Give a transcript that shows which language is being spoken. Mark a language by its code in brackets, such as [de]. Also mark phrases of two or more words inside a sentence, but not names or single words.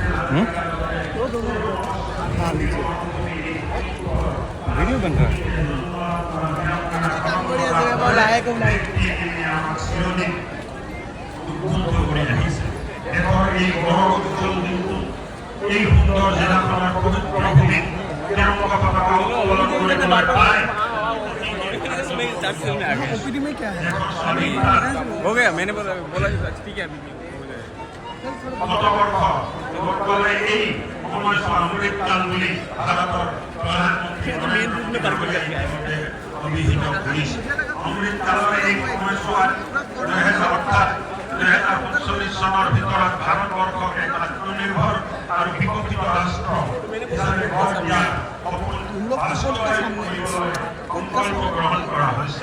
[hi] वीडियो बन रहा है। [as] এই সুন্দৰ জিলাখনৰ পবিত্ৰ ভূমিত তিৰংগা পতাকা উত্তোলন কৰিবলৈ পায়। [hi] ओपीडी में क्या है? हो गया, मैंने बोला ठीक है अभी [as] শতবৰ্ষ লোকসকলে এই সময়ছোৱা অমৃতকাল বুলি ভাৰতৰ প্ৰধানমন্ত্ৰীয়ে অভিহিত কৰিছে। অমৃতকালৰ এই সময়ছোৱাত 2045 চনৰ ভিতৰত ভাৰতবৰ্ষক এক আত্মনিৰ্ভৰ আৰু বিকশিত ৰাষ্ট্ৰ হিচাপে গঢ় দিয়াৰ সপোন বাস্তৱায়িত কৰিবলৈ সংকল্প গ্ৰহণ কৰা হৈছে।